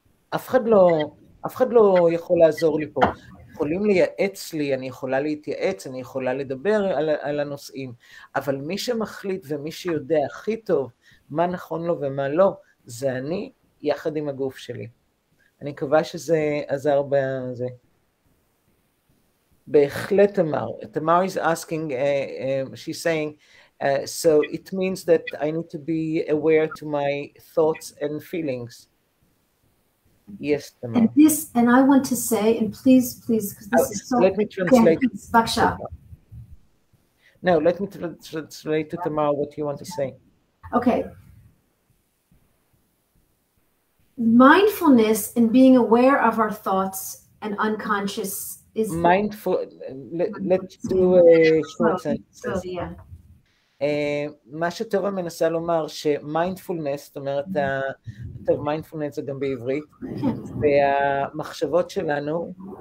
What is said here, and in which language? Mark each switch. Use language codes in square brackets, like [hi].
[he] אף אחד לא יכול לעזור לי פה. יכולים לייעץ לי, אני יכולה להתייעץ, אני יכולה לדבר על הנושאים, אבל מי שמחליט ומי שיודע הכי טוב מה נכון לו ומה לא, זה אני יחד עם הגוף שלי. אני מקווה שזה עזר בזה. בהחלט [en] תמר is asking, she's saying, so it means that I need to be aware to my thoughts and feelings. Yes, Tamar. And I want to say, and please, because this is so... Let me translate. [he] Baksha. [en] No, let me translate to Tamar what you want to say. Okay. Mindfulness and being aware of our thoughts and unconscious is... Mindful, let's do a short sentence. Yeah. [he] מה שטובה מנסה לומר, שמיינדפולנס, זאת אומרת, טוב, מיינדפולנס זה גם בעברית, והמחשבות שלנו,